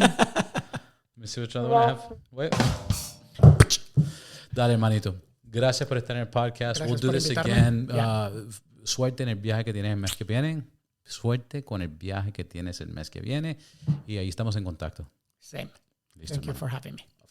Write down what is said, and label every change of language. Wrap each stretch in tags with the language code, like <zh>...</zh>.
<en>Let me see which other one I have.</en> <es>Wait. Dale, hermanito. Gracias por estar en el podcast. Gracias,</es> <en>we'll do this again.</en> <es>Suerte en el viaje que tienes el mes que viene. Suerte con el viaje que tienes el mes que viene. Y ahí estamos en contacto.</es> <en>Same. Listo, Thank you for having me.</en>